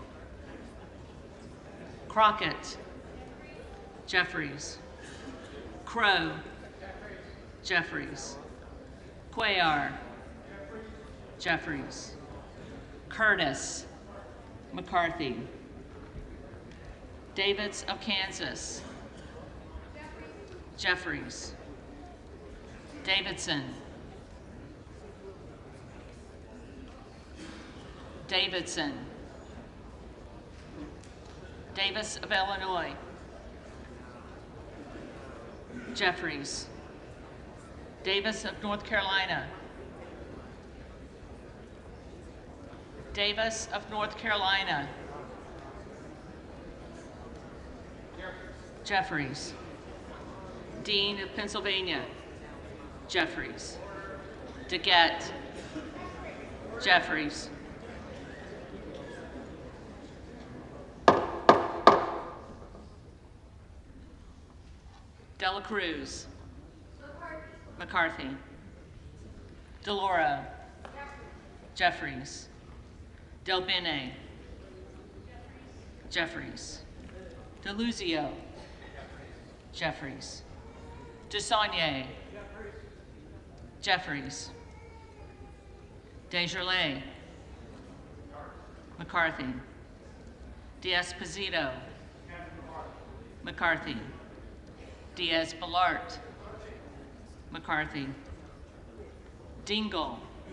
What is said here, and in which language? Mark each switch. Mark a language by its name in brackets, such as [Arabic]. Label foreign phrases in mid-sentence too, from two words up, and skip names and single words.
[English] Crockett. Jeffries. Crow. Jeffries. Cuellar. Jeffries. Curtis. McCarthy. Davids of Kansas. Jeffries. Davidson. Davidson. Davis of Illinois. Jeffries. Davis of North Carolina. Davis of North Carolina. Jeffries. Dean of Pennsylvania. Jeffries. DeGette. Jeffries. Dela Cruz. McCarthy. DeLauro. Jeffries. Del Bene. Jeffries. DeLuzio. Jeffries. DeSaulnier. Jeffries. Desjardins. McCarthy. D'Esposito. McCarthy. Diaz-Balart. McCarthy. Dingle.